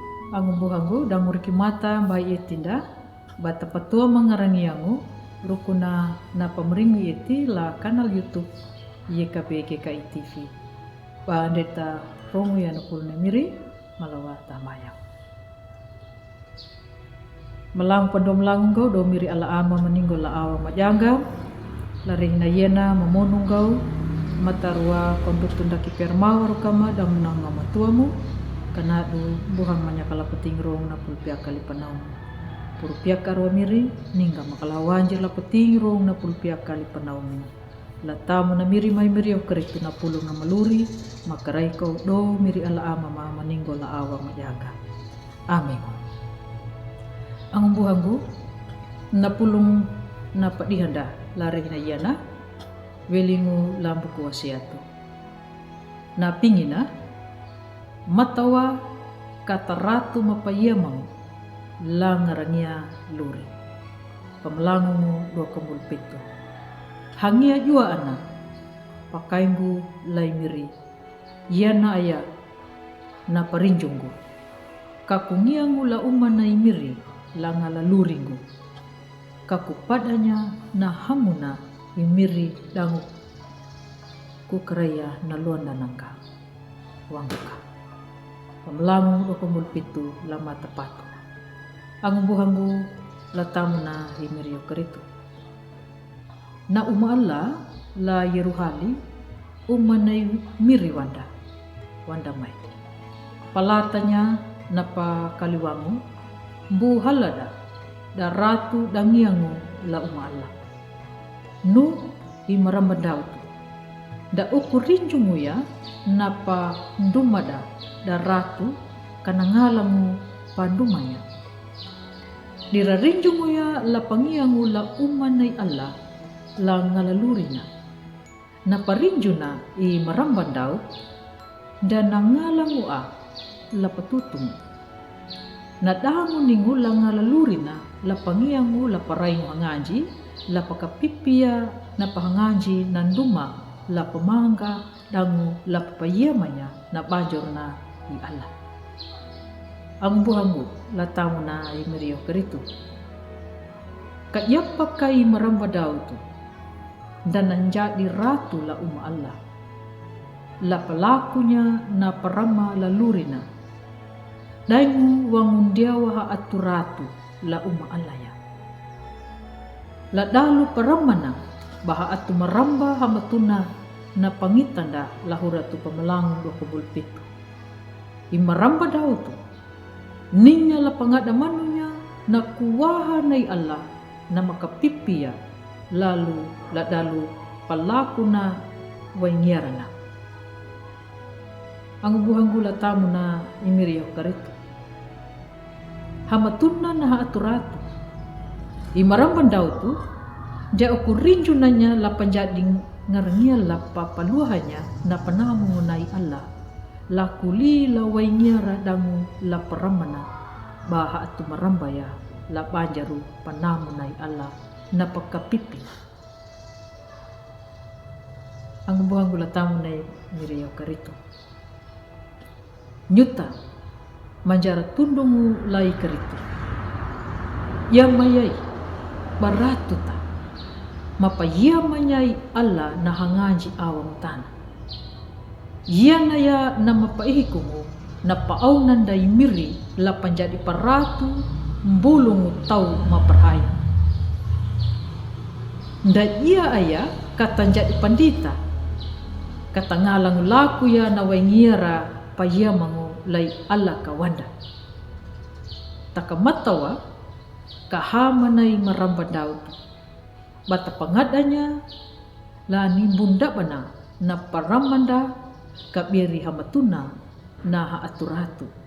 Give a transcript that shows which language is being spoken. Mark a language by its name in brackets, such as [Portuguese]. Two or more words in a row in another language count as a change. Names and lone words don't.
[Kambera] Angumbu dan muriki mata bayi etinda bata patua mengarangi yangu rukuna na pameringi eti la kanal YouTube YKB GKI TV. Bandeta romo ya nakul miri malawa tamayang. Melang pandom langgau do miri ala ama meninggal la awa majanga laring na yena mamonung gau matarua konduk tunda kipermawa rukama dan menanga matuamu kana du buhang manyakala peting rong na pulpiak kali panaum pulpiak karwa miri ningga makala wanjir la peting rong na pulpiak kali panaum la tamu na miri mai miri o keritu na pulung na maluri makarai kau do miri ala ama ma meninggal la awa majaga amin. Ang buhanggu na pulung na padihanda lari na yana welingu lambu kuwasiatu na pingina matawa kata ratu mapayamang langarangia luri pamlangungu do kemul pitu hangia jua ana pakainggu laimiri yana aya na parinjunggu kakungiangu la umana imiri langala luringgu kaku padanya na hamuna imiri dangu kukraya na luanda nangka wangka pamlangu do kemul pitu lama tepatu ang buhanggu latamu na himirio keritu na umala la yeruhali umanay miri wanda mai palatanya napa kaliwangu buhalada da ratu dangiangu la umala nu imarambadau da ukurinjungu ya napa ndumada da ratu kanangalangu pandumaya dirarinjungu ya la pangiangu la umanay Allah la ngalalurina na parinjuna i marambandau dan nangalangu la patutung na damu ningu la ngalalurina la pangiangu la paraing mangaji la pakapipia na pahangaji nanduma la pamangga dangu la papayamanya na bajor na i Allah. Ang buhanggu la tamu na imirio keritu. Kayapa kai marambadau tu dan nanjadi ratu la Allah. La pelakunya na parama la lurina. Daingu wangundiawa ha aturatu la Allah ya. La dalu paramana baha atu maramba hamatuna na pangitanda lahuratu pamalangu do kubul pitu. Imaramba daw tu ninya la pangada manunya na kuwaha nay Allah na makapipia lalu la dalu palaku na waingyarana. Ang buhanggu la tamu na imirio karitu. Hamatuna na haaturatu. Imaramban daw tu dia ukurinju nanya la panjading ngarnia la papaluhanya na panamu nai Allah la kuli la waingyara dangu la paramana baha atu marambaya la banjaru panamu nai Allah na pakapipi. Ang buhanggu la tamu na imirio karitu. Nyuta manjara tundungu lai keritu yang mayai baratu ta mapa ia manyai Allah na hangaji awam tanah ia naya na mapaihikumu na paaunan dai miri la panjadi paratu mbulungu tau maperhaya nda ia aya kata jadi pandita kata ngalang laku ya na waingira payamangu lai Allah kawanda takamatawa kahamanay marambadaw bata pangadanya la ni bunda bana na paramanda kabiri hamatuna na haaturatu